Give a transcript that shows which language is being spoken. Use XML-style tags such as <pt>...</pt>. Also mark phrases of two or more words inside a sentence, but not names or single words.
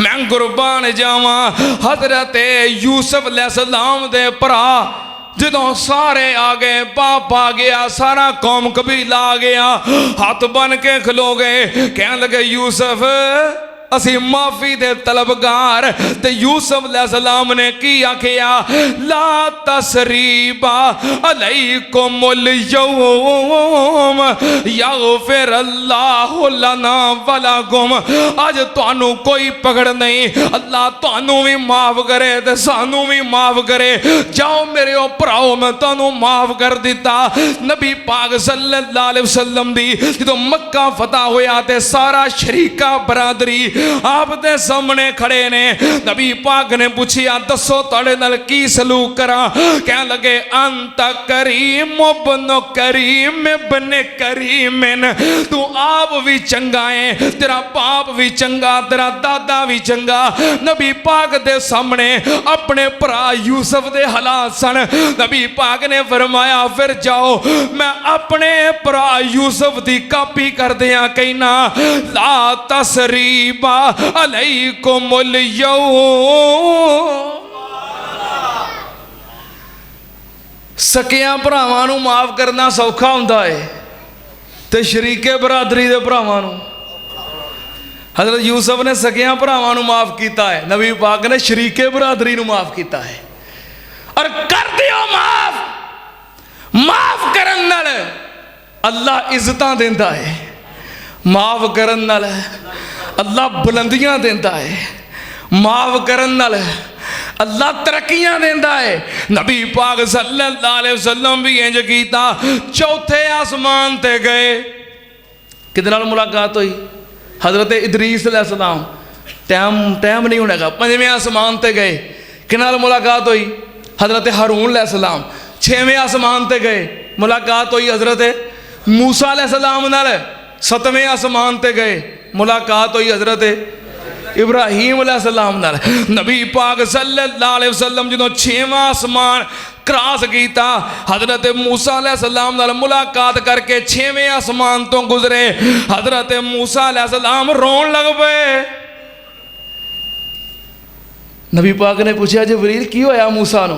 <pa>میں قربان جاواں حضرت یوسف علیہ السلام دے بھرا جدوں سارے آ گئے، باپ آ گیا، سارا قوم قبیلہ آ گیا، ہاتھ بن کے کھلو گئے، کہنے لگے یوسف اسی معافی دے طلبگار. تے یوسف علیہ السلام نے کی آکھیا,</pa> <ar>لا تثريب عليكم اليوم يغفر الله لنا ولكم.</ar> <pa>اج تہانوں کوئی پکڑ نہیں، اللہ تہانوں بھی معاف کرے تے سانوں بھی معاف کرے. جاؤ میرے بھراؤ، میں تہانوں معاف کر دتا. نبی پاک</pa> <ar>صلى الله عليه وسلم</ar> <pa>دی جدوں مکہ فتح ہویا تے سارا شریکا برادری آپ دے سامنے کھڑے نے. نبی پاک نے پچھیا، دسو تہاڈے نال کی سلوک کراں? کہہ لگے,</pa> <ar>أنت كريم ابن كريم ابن كريمٍ,</ar> <pa>تو آپ بھی چنگا ہے، تیرا باپ بھی چنگا، تیرا دادا بھی چنگا. نبی پاک دے سامنے اپنے بھرا یوسف دے حالات سن. نبی پاک نے فرمایا، فیر جاؤ میں اپنے بھرا یوسف دی کاپی کر دیا، کہنا</pa> <ar>لا تثريب عليكم اليوم.</ar> <pa>سکیا بھراواں نوں معاف کرنا سوکھا ہندا ہے تے شریکے برادری دے بھراواں نوں، حضرت یوسف نے سکیا بھراواں نوں معاف کیا ہے، نبی پاک نے شریکے برادری نوں معاف کیا ہے. اور کر دیو معاف، معاف کرن نال اللہ عزتاں دیندا ہے، معاف کرن نال اللہ بلندیاں دیندا ہے، معاف کرن نال اللہ ترقیاں دیندا ہے. نبی پاک</pa> <ar>صلى الله عليه وسلم</ar> <pa>بھی انج کیتا. چوتھے آسمان تے گئے، کدے نال ملاقات ہوئی? حضرت ادریس علیہ السلام. ٹائم نہیں ہونا. پنجویں آسمان تے گئے، کدے نال ملاقات ہوئی؟ حضرت ہارون علیہ السلام. چھیویں آسمان تے گئے، ملاقات ہوئی حضرت موسیٰ علیہ السلام نال. ستویں آسمان تے گئے، ملاقات ہوئی حضرت ابراہیم علیہ السلام نال. نبی پاک</pa> <ar>صلى الله عليه وسلم</ar> <pa>جدوں چھیواں آسمان کراس کیا، حضرت موسیٰ علیہ السلام نال ملاقات کرکے چھیویں آسمان توں گزرے. حضرت موسیٰ علیہ السلام رون لگ پے۔ نبی پاک نے پچھا، جبریل کی ہویا موسیٰ نوں?</pa>